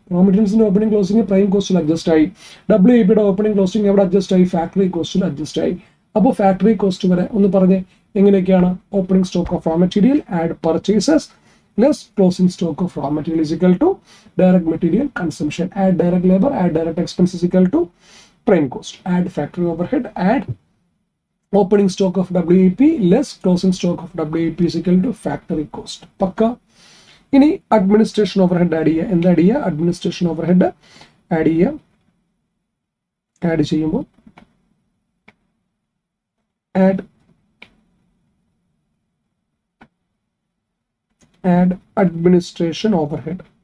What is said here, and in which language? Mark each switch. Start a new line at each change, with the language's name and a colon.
Malayalam: Raw മെറ്റീരിയൽസിന്റെ opening closing prime കോസ്റ്റിൽ adjust ആയി. WIPയുടെ opening closing എവിടെ adjust ആയി? ഫാക്ടറി കോസ്റ്റിൽ അഡ്ജസ്റ്റ് ആയി. അപ്പോൾ ഫാക്ടറി കോസ്റ്റ് വരെ ഒന്ന് പറഞ്ഞ് എങ്ങനെയൊക്കെയാണ്?
English: Opening stock of raw material add purchases less closing stock of raw material is equal to direct material consumption. Add direct labor, add direct expense is equal to prime cost. Add factory overhead, add opening stock of WIP less closing stock of WIP is equal to factory cost.
Malayalam: പക്ക. ഇനി administration overhead add ചെയ്യുക. എന്താ add ചെയ്യുക? Administration overhead add ചെയ്യുക. Add ചെയ്യുമ്പോൾ
English: Add administration overhead.